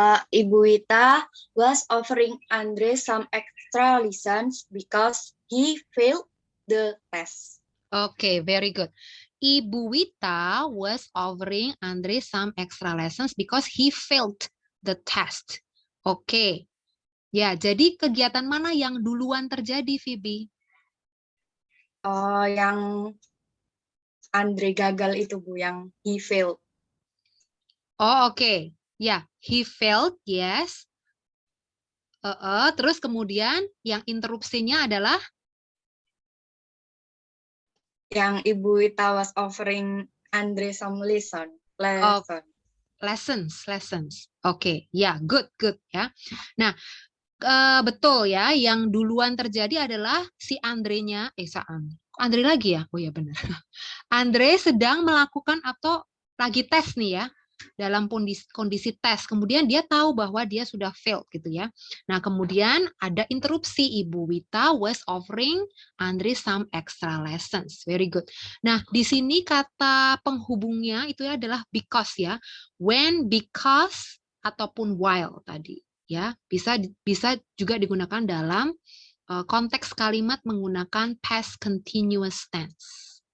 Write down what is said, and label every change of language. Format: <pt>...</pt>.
<en>Ibu Wita was offering Andre some extra lessons because he failed the test. Okay, very good. Ibu Wita was offering Andre some extra lessons because he failed the test. Oke.</en> <id>Ya, jadi kegiatan mana yang duluan terjadi, Phoebe? Yang Andre gagal itu, Bu, yang</id> <en>he failed. Oh, oke. Ya, he failed, yes.</en> <id>Terus kemudian yang interupsinya adalah? Yang</id> <en>Ibu Wita was offering Andre some lesson. Lessons. Oke, ya, good ya.</en> <id>Nah, betul ya, yang duluan terjadi adalah si Andre-nya, Andre lagi ya? Oh ya benar. Andre sedang melakukan atau lagi tes nih ya, dalam kondisi tes. Kemudian dia tahu bahwa dia sudah failed gitu ya. Nah, kemudian ada interupsi.</id> <en>Ibu Wita was offering Andre some extra lessons. Very good.</en> <id>Nah, di sini kata penghubungnya itu adalah because ya. When, because, ataupun while tadi. Ya, bisa juga digunakan dalam konteks kalimat menggunakan past continuous tense.</id>